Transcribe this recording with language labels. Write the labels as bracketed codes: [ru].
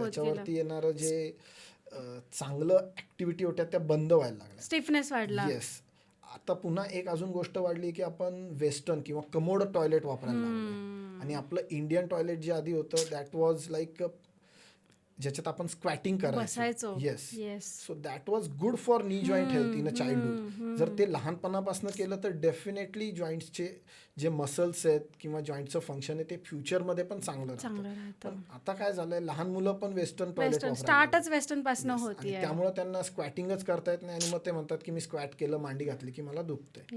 [mr] त्याच्यावरती येणारं जे चांगलं ऍक्टिव्हिटी होत्या त्या बंद व्हायला लागल्या. स्टिफनेस वाढला. [en] Yes. [mr] आता पुन्हा एक अजून गोष्ट वाढली की आपण वेस्टर्न किंवा कमोड टॉयलेट वापरायला लागलो आणि आपलं इंडियन टॉयलेट जे आधी होतं [en] that was like [mr] ज्याच्यात आपण स्क्वॅटिंग करायचो. [en] Yes. So that was good for knee joint health in a childhood. [mr] जर ते लहानपणापासून केलं तर डेफिनेटली जॉईंट्सचे जे मसल्स आहेत किंवा जॉईंटचं फंक्शन आहे ते फ्युचरमध्ये पण चांगलं राहतं. पण आता काय झालंय, लहान मुलं पण वेस्टर्न टॉयलेट स्टार्टच वेस्टर्न पासून होती. त्यामुळे त्यांना स्क्वॅटिंगच करता येत नाही आणि मग ते म्हणतात की मी स्क्वॅट केलं, मांडी घातली की मला दुखतंय.